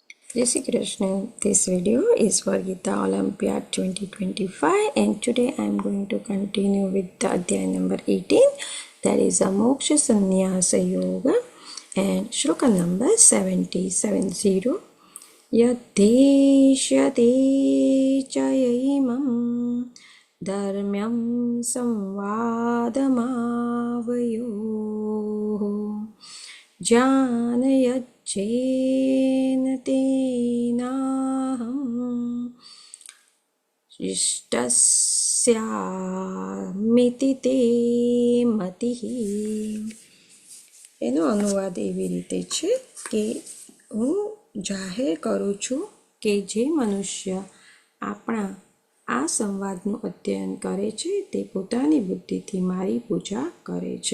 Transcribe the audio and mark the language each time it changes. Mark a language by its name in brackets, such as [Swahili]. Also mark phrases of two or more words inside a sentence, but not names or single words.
[Hindi] Jai Shri Krishna. [English] This video is for Gita Olympiad 2025 and today I am going to continue with the Adhyay number 18, that is a Moksha Sannyasa Yoga, and Shloka number 70. [Sanskrit] यदेष्यते चयिमं धर्म्यं संवादमावयोः जानयज्जेन तेनाहम् इष्टस्यामिति ते मतिः. [Gujarati] એનો અનુવાદ એવી રીતે છે કે હું જાહેર કરું છું કે જે મનુષ્ય આપણા આ સંવાદનું અધ્યયન કરે છે તે પોતાની બુદ્ધિથી મારી પૂજા કરે છે.